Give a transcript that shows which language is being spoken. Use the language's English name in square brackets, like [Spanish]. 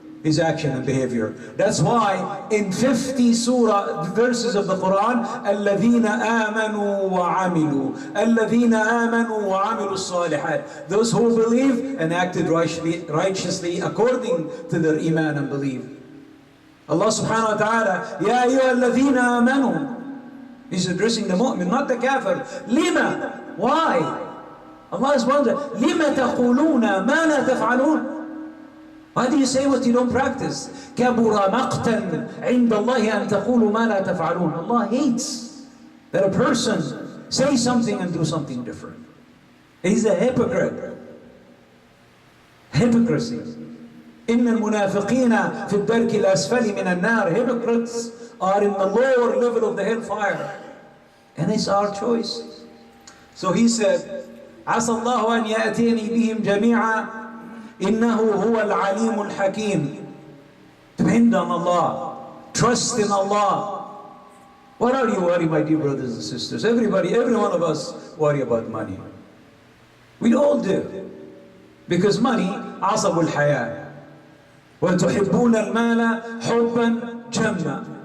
[English] His action and behavior. That's why in 50 surah verses of the Quran, [Arabic] الَّذِينَ آمَنُوا وَعَمِلُوا الَّذِينَ آمَنُوا وَعَمِلُوا الصَّالِحَاتِ. [English] Those who believe and acted righteously according to their iman and belief. [Arabic] Allah subhanahu wa ta'ala, يَا أَيُّهَا الَّذِينَ آمَنُوا. [English] He's addressing the mu'min, not the kafir. [Arabic] لِمَا? [English] Why? Allah is wondering, [Arabic] لِمَا تَقُولُونَ مَا لَا تَفْعَلُونَ. [English] Why do you say what you don't practice? [Arabic] كَبُرَ مَقْتًا عِنْدَ اللَّهِ أَن تَقُولُوا مَا لَا تَفْعَلُونَ. [English] Allah hates that a person say something and do something different. He's a hypocrite. Hypocrisy. [Arabic] إِنَّ الْمُنَافِقِينَ فِي الدَّرْكِ الْأَسْفَلِ مِنَ النَّارِ. [English] Hypocrites are in the lower level of the hellfire. And it's our choice. So he said, [Arabic] عَسَى اللَّهُ أَنْ يَأْتِينِي بِهِمْ جَمِيعًا إِنَّهُ هُوَ الْعَلِيمُ الْحَكِيمُ. [English] Depend on Allah. Trust in Allah. What are you worried, my dear brothers and sisters? Every one of us worry about money. We all do. Because money, [Arabic] عَصَبُ الْحَيَاةِ. وَتُحِبُّونَ الْمَالَ حُبًّا جَمًّا.